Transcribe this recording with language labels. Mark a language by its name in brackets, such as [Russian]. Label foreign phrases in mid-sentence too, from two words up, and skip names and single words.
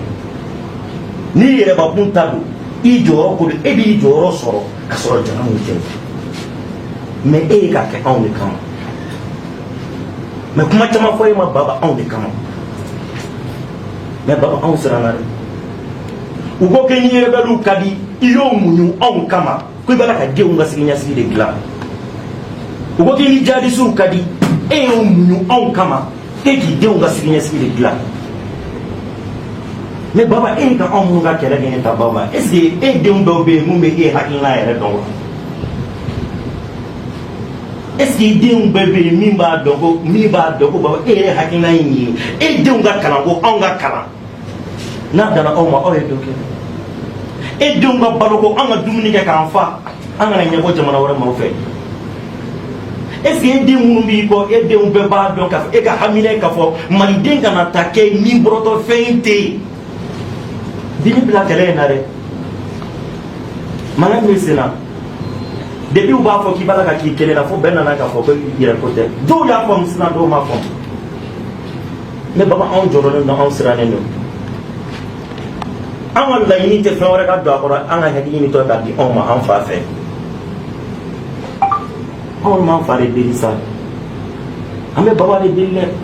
[Bambara] Ni yɛrɛbakun ta don i jɔyɔrɔ ko don e b'i jɔyɔrɔ sɔrɔ ka sɔrɔ jamanaw tɛ mais e ye k'a kɛ anw de kama mais kuma caman fɔ e ma Baba anw de kama mais Baba anw siranna dɛ u ko kɛ ni rebelles ka di i y'o muɲu anw kama ko i b'a la ka denw ka siniɲɛsigi de dilan u ko k'i ni jihadistes ka di e y'o muɲu anw kama e k'i denw ka siniɲɛsigi de dilan. Mais Baba e ka anw minnu ka kɛlɛ kɛ ne ta Baba [French] est-ce que [Bambara] e denw dɔw bɛ yen mun bɛ e hakilina yɛrɛ dɔn wa [French] est-ce que [Bambara] denw bɛɛ bɛ yen min b'a dɔn ko Baba e yɛrɛ hakilina ye nin ye e denw ka kalan ko anw ka kalan n'a danna aw ma aw ye dɔ kɛ e denw ka balo ko an ka dumuni kɛ k'an fa an kana ɲɛbɔ jamana wɛrɛ maaw fɛ [French] est-ce que [Bambara] e den minnu b'i kɔ e denw bɛɛ b'a dɔn k'a fɔ e ka hamina ye k'a fɔ maliden kana ta kɛ ni bɔrɔtɔ fɛn tɛ yen. Dini bila kɛlɛ in na dɛ mankan min senna depuis u b'a fɔ k'i b'a la ka k'i kelen na fo bɛɛ nana k'a fɔ ko yɛrɛko tɛ dɔw y'a faamu sisan dɔw m'a faamu mais Baba anw jɔrɔlen don anw sirannen don an ka laɲini tɛ fɛn wɛrɛ ka don a kɔrɔ an ka hakili ɲinitɔ k'a di anw ma an fa fɛ anw m'an fa de deli sa an bɛ Baba de deli dɛ